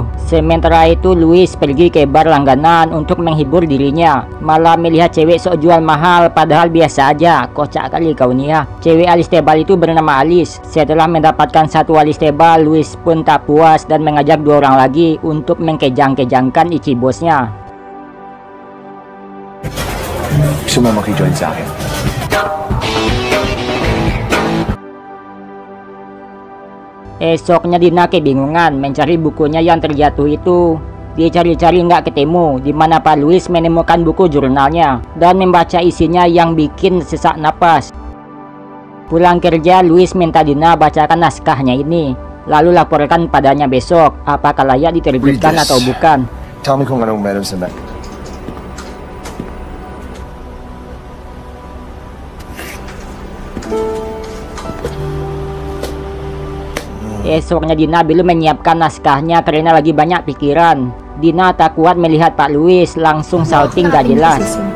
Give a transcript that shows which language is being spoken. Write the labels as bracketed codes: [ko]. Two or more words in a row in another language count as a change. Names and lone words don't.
[id] Sementara itu Louis pergi ke bar langganan untuk menghibur dirinya. Malah melihat cewek sok jual mahal padahal biasa aja. Kocak kali kau nih ya. Cewek alis tebal itu bernama Alice. Setelah mendapatkan satu alis tebal, Louis pun tak puas dan mengajak dua orang lagi untuk mengkejang-kejangkan isi bosnya. [tl] Gusto mo makijoin sa akin? [id] Esoknya Dina kebingungan mencari bukunya yang terjatuh itu. Dicari-cari nggak ketemu, di mana Pak Louis menemukan buku jurnalnya dan membaca isinya yang bikin sesak napas. Pulang kerja, Louis minta Dina bacakan naskahnya ini, lalu laporkan padanya besok apakah layak diterbitkan atau bukan. [en] Tell me [tl] kung anong meron sa back. [id] Esoknya Dina belum menyiapkan naskahnya karena lagi banyak pikiran. Dina tak kuat melihat Pak Louis langsung shouting gak jelas.